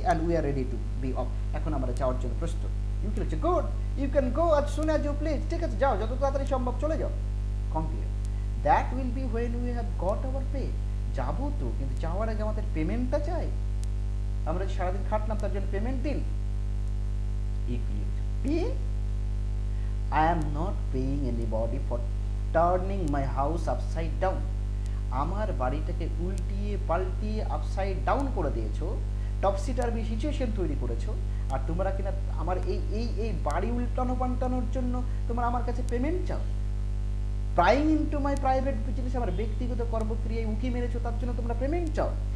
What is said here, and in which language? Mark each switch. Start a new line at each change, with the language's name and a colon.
English: and we are ready to be off,
Bangla: এখন আমরা যাওয়ার জন্য প্রস্তুত।
English: ইউকিল হচ্ছে good, you can go as soon as you please,
Bangla: ঠিক আছে যাও, যত তাড়াতাড়ি সম্ভব চলে যাও। কংগ্রিও,
English: that will be when we have got our pay,
Bangla: যাবো তো, কিন্তু যাওয়ার আগে আমাদের পেমেন্টটা চাই, আমরা সারাদিন খাটলাম তার জন্য পেমেন্ট দিন।
English: Pay? I am not paying anybody for turning my house upside down.
Bangla: আমার বাড়িটাকে উল্টিয়ে পাল্টিয়ে আপসাইড ডাউন করে দিয়েছো, টপসি টার্বি সিচুয়েশন তৈরি করেছো, আর তোমরা কিনা আমার এই বাড়ি উল্টানো পাল্টানোর জন্য তোমরা আমার কাছে পেমেন্ট চাও।
English: prying into my private business,
Bangla: আমার ব্যক্তিগত কর্মক্রিয়ায় উঁকি মেরেছো, তার জন্য তোমরা পেমেন্ট চাও।